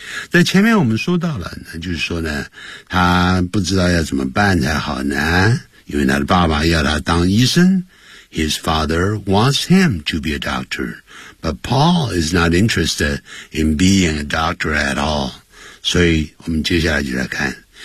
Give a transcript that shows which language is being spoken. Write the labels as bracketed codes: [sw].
[zh] 在前面我们说到了，那就是说呢，他不知道要怎么办才好呢，因为他的爸爸要他当医生。 [en] His father wants him to be a doctor, but Paul is not interested in being a doctor at all. [zh] 所以我们接下来就来看。